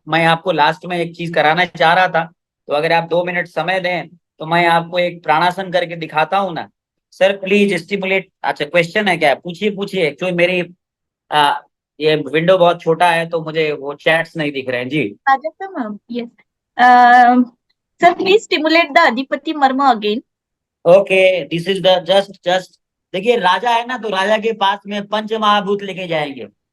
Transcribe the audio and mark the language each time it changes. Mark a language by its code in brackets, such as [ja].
[hi] मैं आपको लास्ट में एक चीज कराना चाह रहा था, तो अगर आप 2 मिनट समय दें तो मैं आपको एक प्राणासन करके दिखाता हूँ ना। [en] Sir please stimulate. [hi] अच्छा, क्वेश्चन है क्या? पूछिए पूछिए। एक्चुअली मेरी ये विंडो बहुत छोटा है तो मुझे वो चैट्स नहीं दिख रहे हैं जी। [en] Rajata ma'am, yes. Sir, please stimulate the Adhipati Marma again. [hi] Okay, [en] this is the just [hi] देखिए, राजा है ना, तो राजा के पास में पंच महाभूत लेके जाएंगे।